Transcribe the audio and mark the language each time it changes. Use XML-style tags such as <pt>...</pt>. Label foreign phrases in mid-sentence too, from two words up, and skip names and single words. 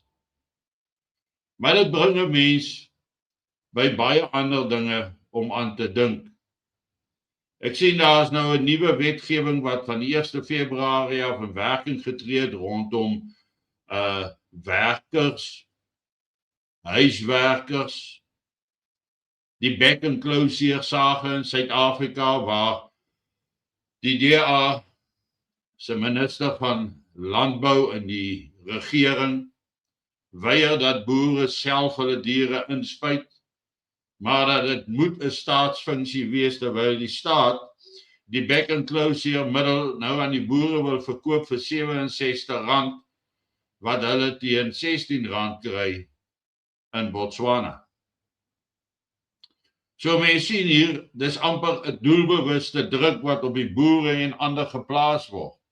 <af>Maar dit bring 'n mens by baie ander dinge om aan te dink. Ek sien daar is nou 'n nuwe wetgewing wat van die 1 Februarie af in werking getree het rondom werkers, huiswerkers, die back and close sage in Suid-Afrika waar die DA se minister van landbou in die regering weier dat boere self hulle diere inspuit, maar dat dit moet 'n staatsfunksie wees terwyl die staat die back and close middel nou aan die boere wil verkoop vir R67 wat hulle teen R16 kry in Botswana. So mense sien hier, dis amper 'n doelbewuste druk wat op die boere en ander geplaas word.</af>